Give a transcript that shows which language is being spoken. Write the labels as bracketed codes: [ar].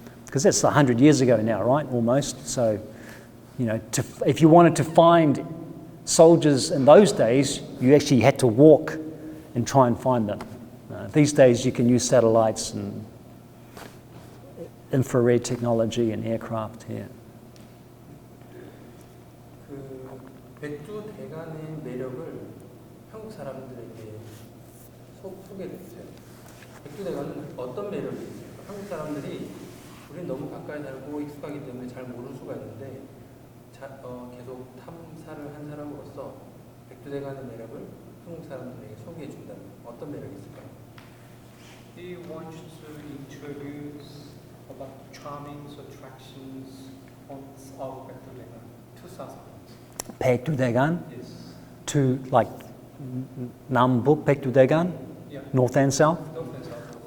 [en] Because that's 100 years ago now, right? Almost. So, you know, if you wanted to find soldiers in those days, you actually had to walk and try and find them. These days you can use satellites and infrared technology and aircraft here. [ko] 그 백두 대간의 매력을 한국 사람들에게 소개해주세요. 백두 대간은 어떤 매력이 있을까? 한국 사람들이 우리는 너무 가까이 살고 익숙하기 때문에 잘 모를 수가 있는데 계속 탐사를 한 사람으로서 백두대간의 매력을 한국 사람들에게 소개해 준다면 어떤 매력이 있을까요? [en] Do you want to introduce about charming attractions of Baekdu Daegan to South Korea? Baekdu Daegan Yes. to like Nambook Baekdu Daegan, Yeah. north and south. North and south.